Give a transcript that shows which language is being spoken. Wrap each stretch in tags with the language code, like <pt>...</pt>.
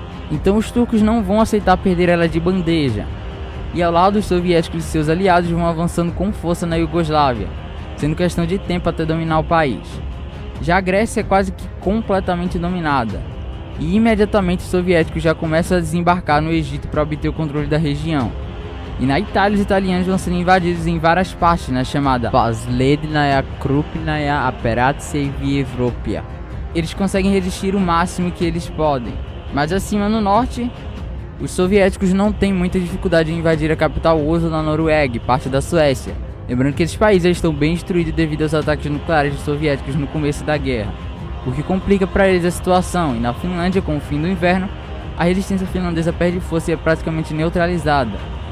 <pt>Então os turcos não vão aceitar perder ela de bandeja. E ao lado, os soviéticos e seus aliados vão avançando com força na Iugoslávia, sendo questão de tempo até dominar o país. Já a Grécia é quase que completamente dominada, e imediatamente os soviéticos já começam a desembarcar no Egito para obter o controle da região. E na Itália, os italianos vão sendo invadidos em várias partes na chamada</pt> <ru>Последняя крупная операция в Европе.</ru> <pt>Eles conseguem resistir o máximo que eles podem. Mas acima no norte, os soviéticos não têm muita dificuldade em invadir a capital Oslo na Noruega e parte da Suécia. Lembrando que esses países estão bem destruídos devido aos ataques nucleares dos soviéticos no começo da guerra, o que complica para eles a situação. E na Finlândia, com o fim do inverno, a resistência finlandesa perde força e é praticamente neutralizada.</pt>